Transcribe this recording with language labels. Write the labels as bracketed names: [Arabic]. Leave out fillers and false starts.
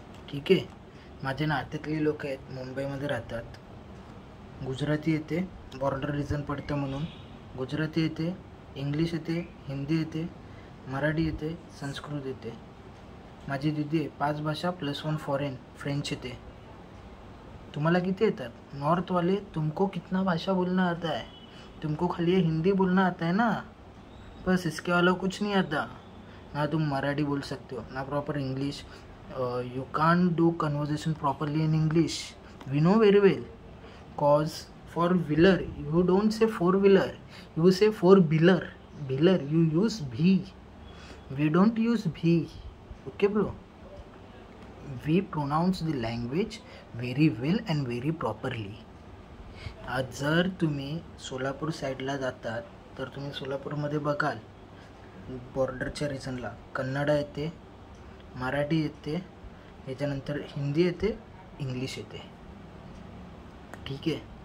[Marathi] ठीक आहे. माझे नात्यातली लोक आहेत, मुंबईमध्ये राहतात, गुजराती येते, बॉर्डर रिजन पडतं म्हणून गुजराती येते, इंग्लिश येते, हिंदी येते, मराठी येते, संस्कृत येते. माझी दीदी आहे, 5 भाषा +1 फॉरेन, फ्रेंच येते. तुम्हाला किती येतात? [Hindi] नॉर्थ वाले, तुमको कितना भाषा बोलना आता है? तुमको खाली हिंदी बोलना आता है ना, बस. इसके अलावा कुछ नहीं आता. ना तुम मराठी बोल सकते हो, ना proper English. [English] You can't do conversation properly in English. We know very well. Cause for wheeler, you don't say 4-wheeler. You say 4-wheeler. Wheeler, you use V. We don't use V. Okay, bro? We pronounce the language very well and very properly. [Marathi] आज जर तुम्ही सोलापूर साईडला जातात, तर तुम्ही सोलापूरमध्ये बघाल बॉर्डरच्या रिजनला कन्नड येते, मराठी येते, याच्यानंतर हिंदी येते, इंग्लिश येते. ठीक आहे.